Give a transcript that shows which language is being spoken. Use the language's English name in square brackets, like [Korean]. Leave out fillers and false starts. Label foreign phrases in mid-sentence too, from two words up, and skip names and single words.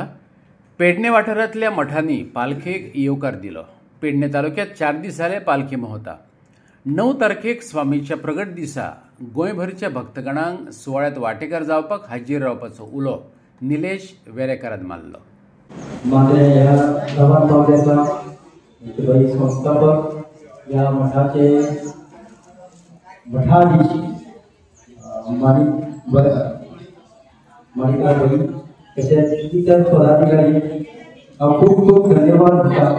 [Konkani] पेडणे वाठारांतल्या मठांनी पालखेक येवकार दिलो। पेडणे तालुक्यात 4 दीस जाले पालखी भोंवता। 9 तारखेक स्वामीच्या प्रगट दिसा गोंयभरच्या भक्तगणांक सुवाळ्यात वांटेकार जावपाक हाजीर रावपाचो उलो निलेश वेरेकारान मारलो। [Marathi] मात्र या गावात पावल्याचा संस्थापक या मठाचे मठाधीश माणिकराव तसेच इतर पदाधिकारी खूप खूप धन्यवाद देतात।